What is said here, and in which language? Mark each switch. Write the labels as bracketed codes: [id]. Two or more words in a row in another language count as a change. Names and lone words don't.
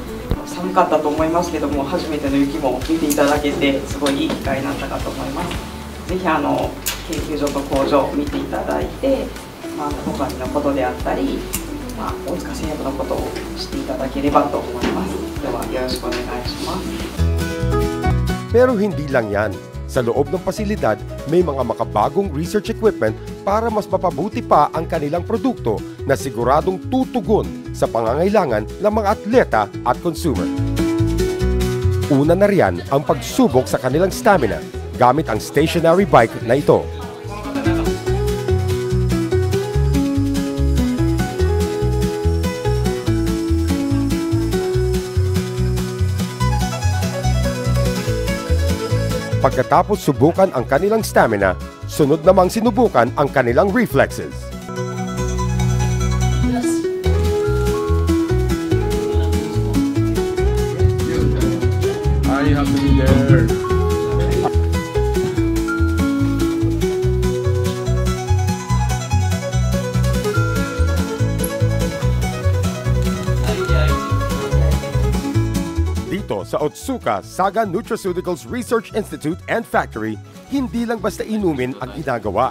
[ja] 寒かったと思いますけども、初めての雪も見ていただけてすごいいい機会になったかと思います。ぜひ研究所と工場を見ていただいて、ポカリのことであったり、大塚製薬のことを知っていただければと思います。ではよろしくお願いします。 [tl] Pero hindi lang yan. Sa loob ng pasilidad, may mga makabagong [en] research equipment [tl] para mas mapabuti pa ang kanilang produkto na siguradong tutugon sa pangangailangan ng mga atleta at consumer. Una na riyan ang pagsubok sa kanilang stamina gamit ang stationary bike na ito. Pagkatapos subukan ang kanilang stamina, sunod namang sinubukan ang kanilang reflexes. [en] I have to be there. [tl] Dito sa Otsuka Saga Nutraceuticals Research Institute and Factory, hindi lang basta inumin ang ginagawa.